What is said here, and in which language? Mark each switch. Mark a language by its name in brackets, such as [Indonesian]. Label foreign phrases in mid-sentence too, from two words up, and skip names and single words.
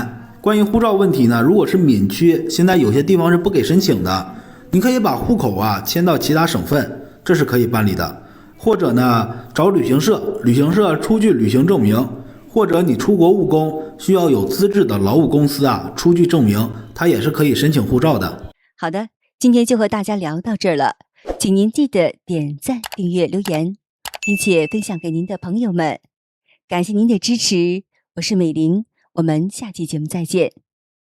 [Chinese] 關於護照問題呢，如果是閩區，現在有些地方是不給申請的。你可以把戶口啊遷到其他省份，這是可以辦理的。或者呢，找旅行社，旅行社出具旅行證明，或者你出國務工需要有資質的勞務公司啊出具證明，它也是可以申請護照的。好的，今天就和大家聊到這兒了，請您記得點讚、訂閱、留言，並且分享給您的朋友們。感謝您的支持，我是美玲，我們下期節目再見。